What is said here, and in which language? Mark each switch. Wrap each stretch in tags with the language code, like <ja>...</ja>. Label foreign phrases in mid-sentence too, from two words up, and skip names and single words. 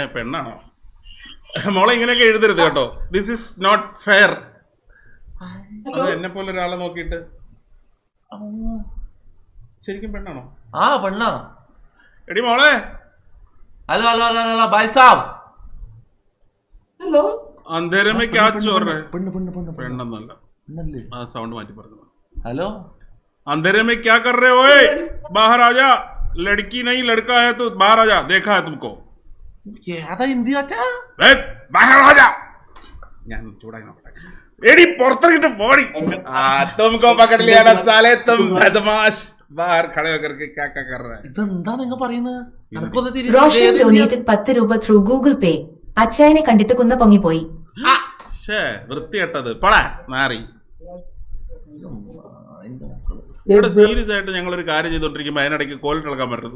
<ml>പെണ്ണാണോ മോളെ? ഇങ്ങനെയൊക്കെ എഴുതരുത് കേട്ടോ.</ml> <en>This is not fair.</en> <ml>അത് എന്നെ പോലെ ഒരാളെ നോക്കിയിട്ട് ശരിക്കും പെണ്ണാണോ? ആ പെണ്ണാ. എടി മോളെ.</ml> <en>ഹലോ ഹലോ ഹലോ ഹലോ</en> <hi>भाई साब.</hi> <ml>ഹലോ</ml> <hi>अंधेरे में क्या चोर रहे?</hi> <ml>പെണ്ണൊന്നല്ല, ആ സൗണ്ട് മാറ്റി പറഞ്ഞു. ഹലോ</ml> <hi>अंधेरे में क्या कर रहे हो? बाहर आ जा. लड़की नहीं लड़का है तो बाहर आ जा. देखा है तुमको.</hi> <ml>ഏതാ ഹിന്ദി അച്ഛാ?</ml> <hi>बाहर आ जा.</hi> <ml>ഞാൻ ചൂടായി നോക്കട്ടെ. എടി പുറത്തിറങ്ങിട്ട് പോടി.</ml> <hi>तुमको पकड़ लिया ना साले, तुम बदमाश. बाहर खड़े होकर के क्या क्या कर रहा है?</hi> <ml>ഇതെന്താ നിങ്ങൾ പറയുന്നത്? റോഷൻ ഡൊനേറ്റഡ് 10 രൂപ</ml> <en>through Google Pay.</en> <ml>അച്ചായനെ കണ്ടിട്ട് കുന്ന പൊങ്ങിപ്പോയി. വൃത്തികെട്ടത് പടാ മാറി. ഇവിടെ സീരിയസ് ആയിട്ട് ഞങ്ങൾ ഒരു കാര്യം ചെയ്തോണ്ടിരിക്കുമ്പോ അതിനിടയ്ക്ക് കോൾ കളക്കാൻ പറ്റുന്നത്.</ml>